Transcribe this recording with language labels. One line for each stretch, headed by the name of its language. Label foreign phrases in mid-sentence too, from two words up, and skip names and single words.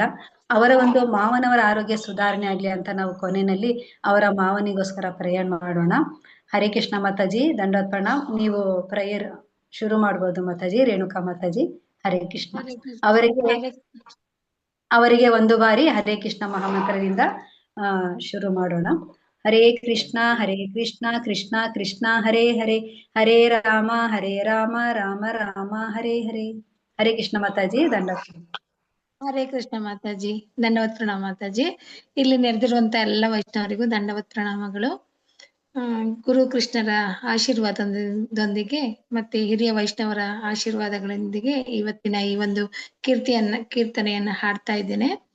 Kannada: ಅವರ ಒಂದು ಮಾವನವರ ಆರೋಗ್ಯ ಸುಧಾರಣೆ ಆಗ್ಲಿ ಅಂತ ನಾವು ಕೊನೆಯಲ್ಲಿ ಅವರ ಮಾವನಿಗೋಸ್ಕರ ಪ್ರೇಯರ್ ಮಾಡೋಣ.
Sanskrit: ಹರೇ ಕೃಷ್ಣ ಮಾತಾಜಿ, ದಂಡೋತ್ ಪ್ರಣಾಮ್.
Kannada: ನೀವು ಪ್ರೇಯರ್ ಶುರು ಮಾಡ್ಬೋದು ಮಾತಾಜಿ. ರೇಣುಕಾ ಮಾತಾಜಿ.
Sanskrit: ಹರೇ ಕೃಷ್ಣ.
Kannada: ಅವರಿಗೆ ಒಂದು ಬಾರಿ
Sanskrit: ಹರೇ ಕೃಷ್ಣ
Kannada: ಮಹಾಮಂತ್ರದಿಂದ ಶುರು ಮಾಡೋಣ.
Sanskrit: ಹರೇ ಕೃಷ್ಣ ಕೃಷ್ಣ ಕೃಷ್ಣ ಹರೇ ಹರೇ ಹರೇ ರಾಮ ರಾಮ ರಾಮ ಹರೇ ಹರೇ. ಹರೇ ಕೃಷ್ಣ ಮಾತಾಜಿ, ದಂಡ. ಹರೇ ಕೃಷ್ಣ ಮಾತಾಜಿ, ದಂಡವತ್ ಪ್ರಣಾಮ ಮಾತಾಜಿ.
Kannada: ಇಲ್ಲಿ ನೆರೆದಿರುವಂತ ಎಲ್ಲ ವೈಷ್ಣವರಿಗೂ ದಂಡವತ್ ಪ್ರಣಾಮಗಳು. ಗುರು ಕೃಷ್ಣರ ಆಶೀರ್ವಾದದೊಂದಿಗೆ ಮತ್ತೆ ಹಿರಿಯ ವೈಷ್ಣವರ ಆಶೀರ್ವಾದಗಳೊಂದಿಗೆ ಇವತ್ತಿನ ಈ ಒಂದು ಕೀರ್ತನೆಯನ್ನ ಹಾಡ್ತಾ ಇದ್ದೇನೆ.